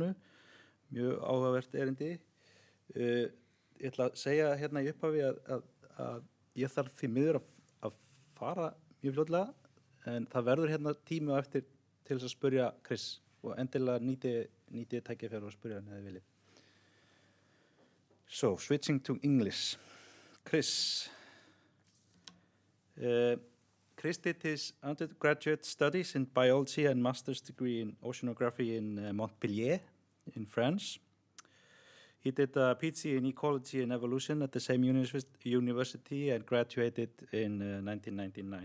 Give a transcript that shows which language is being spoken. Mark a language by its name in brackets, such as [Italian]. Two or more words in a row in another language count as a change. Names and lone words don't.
[Icelandic] Mjög áhugavert erindi. Ég ætla að segja hérna í upphafi að ég þarf því miður að fara mjög fljótlega, en það verður hérna tími á eftir til þess að spyrja Chris og endilega nýtið tækifæri og spyrja hann eða viljið. [English] So, switching to English. Chris. Chris did his undergraduate studies in biology and master's degree in oceanography in Montpellier in France. He did a PhD in ecology and evolution at the same university and graduated in 1999.